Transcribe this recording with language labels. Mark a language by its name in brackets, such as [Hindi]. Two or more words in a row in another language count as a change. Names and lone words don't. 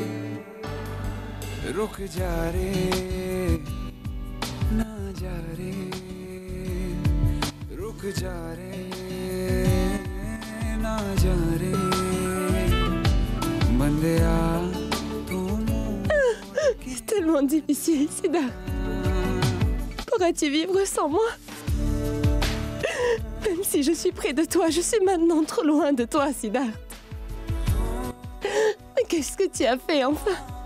[Hindi] रुक जा रे ना जा रे रुक जा रे ना जा रे बंदेया तू [French] C'est tellement difficile, Siddharth. Pourras-tu vivre sans moi? Même si je suis près de toi, je suis maintenant trop loin de toi, Siddharth. Mais qu'est-ce que tu as fait, enfin?